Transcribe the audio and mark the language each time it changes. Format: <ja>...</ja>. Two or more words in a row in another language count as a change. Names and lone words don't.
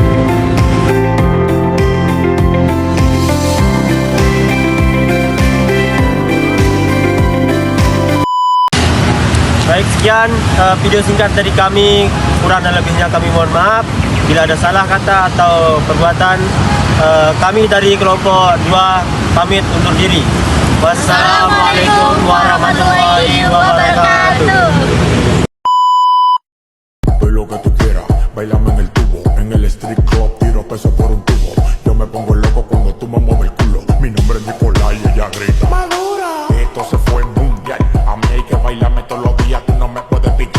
<id>Baik, sekian video singkat dari kami. Kurang dan lebihnya kami mohon maaf. Bila ada salah kata atau perbuatan, kami dari kelompok 2 pamit undur diri.</id> <ar>وَالسَّلَامُ عَلَيْكُمْ وَرَحْمَةُ اللهِ وَبَرَكَاتُهُ.</ar> <es>Lo que tú quieras, bailame en el tubo, en el</es> <en>street club,</en> <es>tiro peso por un tubo. Yo me pongo loco cuando tú me mueves el culo. Mi nombre es Nicolás y ella grita Madura. Esto se fue mundial. A mí hay que bailarme todos los días, tú no me puedes picar.</es>